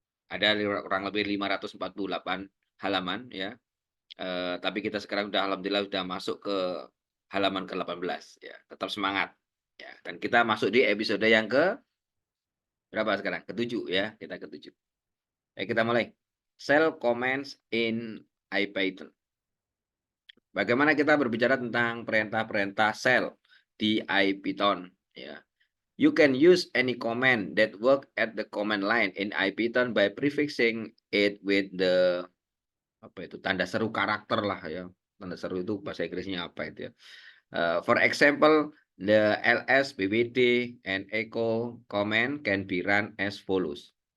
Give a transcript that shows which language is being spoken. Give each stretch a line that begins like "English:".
Indonesian: Ada kurang lebih 548 halaman, ya. Tapi kita sekarang alhamdulillah sudah masuk ke halaman ke-18 ya. Tetap semangat ya. Dan kita masuk di episode yang ke berapa sekarang? Ketujuh ya, kita ketujuh. Baik, kita mulai.
English: Cell commands in IPython.
Indonesian: Bagaimana kita berbicara tentang perintah-perintah cell di IPython ya.
English: You can use any command that work at the command line in IPython by prefixing it with the
Indonesian: apa itu tanda seru karakter lah ya. Tanda seru itu bahasa Inggrisnya apa itu ya?
English: For example, the ls, bbd, and echo command can be run as follows.